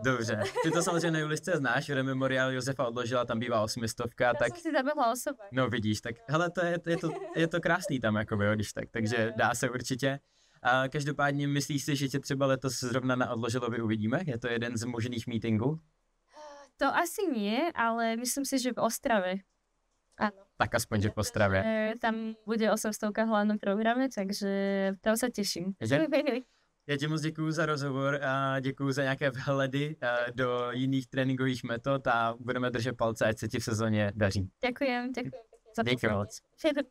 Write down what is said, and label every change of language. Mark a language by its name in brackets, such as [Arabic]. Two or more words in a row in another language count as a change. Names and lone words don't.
[Czech] Dobře, ty to samozřejmě na Julisce znáš, že Memorial Josefa Odložila, tam bývá 800, tak... Já jsem si zabehla osoba. No vidíš, tak hele, je to krásný tam, jakoby, jo, když tak, takže dá se určitě. A každopádně myslíš si, že tě třeba letos zrovna na Odložilovi uvidíme? Je to jeden z možných meetingů? [Slovak] To asi nie, ale myslím si, že v Ostrave. Áno. Tak aspoň, že v Ostrave. Tam bude 800 v hlavnom programe, takže tam sa teším. [Czech] Já ti moc děkuju za rozhovor a děkuju za nějaké vhledy do jiných tréninkových metod a budeme držet palce, ať se ti v sezóně daří. [Slovak] Ďakujem. [Czech] Děkuji moc.